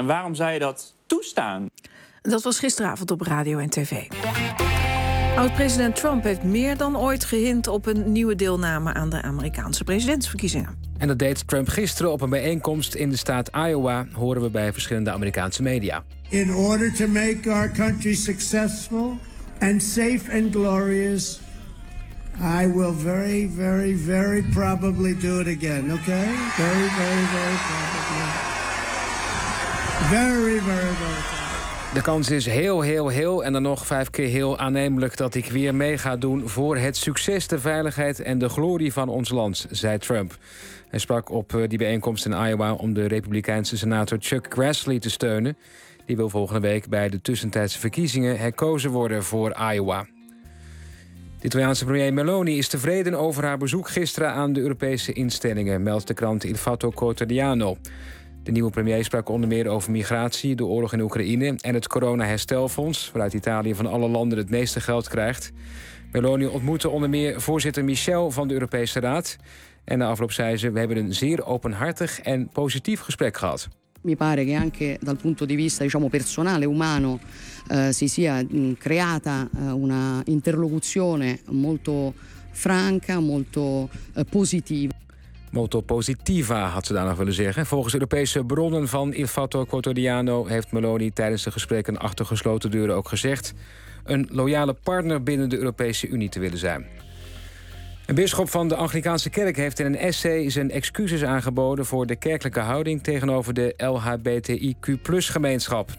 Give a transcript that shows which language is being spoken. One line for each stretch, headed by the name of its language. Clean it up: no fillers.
Dutch: En waarom zou je dat toestaan? Dat was gisteravond op Radio en TV. Oud-president Trump heeft meer dan ooit gehint op een nieuwe deelname aan de Amerikaanse presidentsverkiezingen. En dat deed Trump gisteren op een bijeenkomst in de staat Iowa, horen we bij verschillende Amerikaanse media.
English: In order to make our country successful and safe and glorious, I will very, very, very probably do it again, okay? Very, very, very probably. Very, very, very probably.
Dutch: De kans is heel en dan nog 5 keer heel aannemelijk dat ik weer mee ga doen voor het succes, de veiligheid en de glorie van ons land, zei Trump. Hij sprak op die bijeenkomst in Iowa om de Republikeinse senator Chuck Grassley te steunen. Die wil volgende week bij de tussentijdse verkiezingen herkozen worden voor Iowa. De Italiaanse premier Meloni is tevreden over haar bezoek gisteren aan de Europese instellingen, meldt de krant Il Fatto Quotidiano. De nieuwe premier sprak onder meer over migratie, de oorlog in Oekraïne en het coronaherstelfonds, waaruit Italië van alle landen het meeste geld krijgt. Meloni ontmoette onder meer voorzitter Michel van de Europese Raad. En na afloop zei ze: we hebben een zeer openhartig en positief gesprek gehad.
Italian: Mi pare che anche dal punto di vista diciamo personale umano si sia creata una interlocuzione molto franca, molto positiva. Molto positiva,
Dutch: had ze daar nog willen zeggen. Volgens Europese bronnen van Il Fatto Quotidiano heeft Meloni tijdens de gesprekken achter gesloten deuren ook gezegd een loyale partner binnen de Europese Unie te willen zijn. Een bisschop van de Anglicaanse Kerk heeft in een essay zijn excuses aangeboden voor de kerkelijke houding tegenover de LHBTIQ+-gemeenschap.